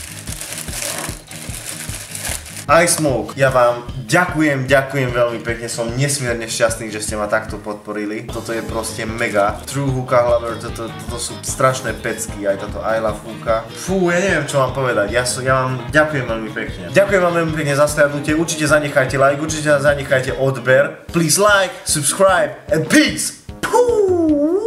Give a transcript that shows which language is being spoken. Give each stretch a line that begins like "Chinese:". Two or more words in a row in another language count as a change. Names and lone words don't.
Slovak: iSmoke, ja vám ďakujem veľmi pekne, som nesmierne šťastný, že ste ma takto podporili. Toto je proste mega. True Hookah Lover, toto sú strašné pecky, aj toto I Love Hookah. Fú, ja neviem, čo vám povedať, ja vám ďakujem veľmi pekne. Ďakujem vám veľmi pekne za slednutie, určite zanechajte like, určite zanechajte odber.
English: Please like, subscribe and peace! Pú!